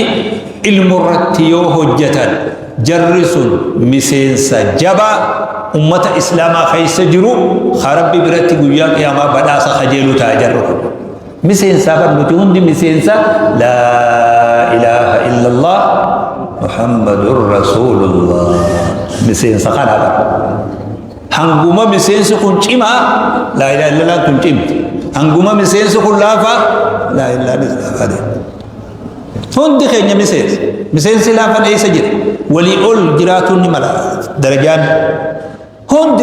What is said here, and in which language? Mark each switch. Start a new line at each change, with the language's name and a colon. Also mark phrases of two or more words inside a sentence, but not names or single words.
Oromo: ilmu irratti yoo hojjetan jarri sun miseensa jabaa ummata islaamaa keessa jiru rabbi biratti guyyaa qiyaamaa badhaasa kajeelu ta'a jarru miseensa barnuti hundi miseensa
Arabic: لا إله إلا الله محمد رسول الله
Oromo: miseensa kana hanguma miseensi kun cimaa
Arabic: لا إله إلا الله
Oromo: kun cimti hanguma miseensi kun laafa laa
Arabic: إله إلا الله
Oromo: hundi keenya miseensi laafan eessa jira walii ol jiraatuun ni mala darajaan hundi